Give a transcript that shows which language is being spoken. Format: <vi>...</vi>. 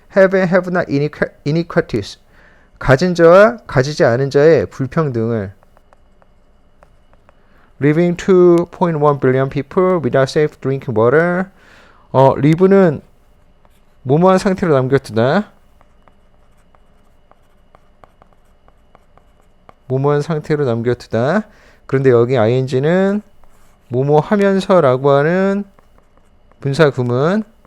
<en>have and have not inequalities,</en> <ko>가진 자와 가지지 않은 자의 불평등을.</ko> <en>Leaving 2.1 billion people without safe drinking water.</en> <ko>리브는 뭐뭐한 상태로 남겨두다. 뭐뭐한 상태로 남겨두다. 그런데 여기 ing는 뭐뭐 하면서라고 하는 분사 구문.</ko>